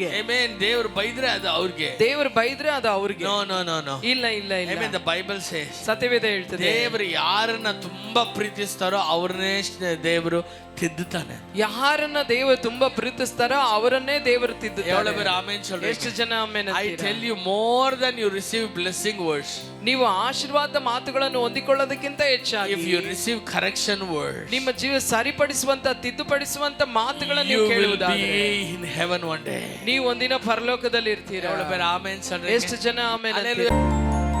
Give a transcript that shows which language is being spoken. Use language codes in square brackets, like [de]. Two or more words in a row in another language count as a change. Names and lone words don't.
[kn] Amen. ದೇವರು ಬೈದ್ರೆ ಅದು ಅವ್ರಿಗೆ. ದೇವರು ಬೈದ್ರೆ ಅದು ಅವ್ರಿಗೆ. [en] No, no, no, no. [kn] ಇಲ್ಲ ಇಲ್ಲ ಇಲ್ಲ. [en] Amen. The Bible says, [kn] ಸತ್ಯವೇದ ಹೇಳ್ತದೆ, ದೇವರು ಯಾರನ್ನ ತುಂಬಾ ಪ್ರೀತಿಸ್ತಾರೋ ಅವ್ರನ್ನೇ ದೇವರು ತಿದ್ದುತ್ತಾನೆ. ಯಾರನ್ನ ದೇವರು ತುಂಬಾ ಪ್ರೀತಿಸ್ತಾರೋ ಅವರನ್ನೇ ದೇವರು ತಿದ್ದುತ್ತಾನೆ. [ta] ಎவ்வளவு பேர் ಆಮೆನ್ சொல்றீங்க? [kn] ಎಷ್ಟು ಜನ ಆಮೆನ್ [en] I [kn] ಅಂತೀರಾ? [en] tell you, more than you receive blessing words, [kn] ನೀವು ಆಶೀರ್ವಾದ ಮಾತುಗಳನ್ನು ಹೊಂದಿಕೊಳ್ಳೋದಕ್ಕಿಂತ ಹೆಚ್ಚಾಗಿ [en] if you receive correction words, [kn] ನಿಮ್ಮ ಜೀವ ಸರಿಪಡಿಸುವಂತ ತಿದ್ದುಪಡಿಸುವಂತ ಮಾತುಗಳನ್ನು [en] you [kn] ನೀವು [en] will [kn] ಕೇಳುವುದಾದರೆ [en] be in heaven one day. [kn] ನೀವು ಒಂದಿನ ಪರಲೋಕದಲ್ಲಿ ಇರ್ತೀರಾ. [ta] ಎவ்வளவு பேர் ಆಮೆನ್ சொல்றீங்க? [kn] ಎಷ್ಟು ಜನ ಆಮೆನ್ ಅಂತೀರಾ? [en] Hallelujah.